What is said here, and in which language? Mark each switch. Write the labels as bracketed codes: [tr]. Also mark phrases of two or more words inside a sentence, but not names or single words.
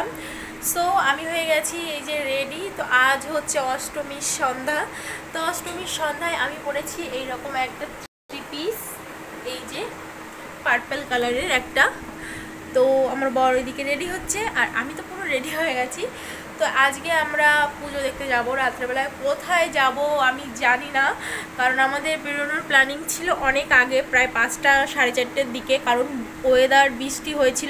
[bn] সো আমি হয়ে গেছি এই যে রেডি। তো আজ হচ্ছে অষ্টমীর সন্ধ্যা। তো অষ্টমীর সন্ধ্যায় আমি পরেছি এই রকম একটা [en] three piece, [bn] এই যে [en] purple colour's [bn] একটা। তো আমার বড় এদিকে রেডি হচ্ছে আর আমি তো পুরো রেডি হয়ে গেছি। তো আজকে আমরা পুজো দেখতে যাব। রাত্রেবেলায় কোথায় যাব আমি জানি না, কারণ আমাদের বেরোনোর প্ল্যানিং ছিল অনেক আগে, প্রায় 5টা সাড়ে 4টের দিকে, কারণ ওয়েদার বৃষ্টি হয়েছিল।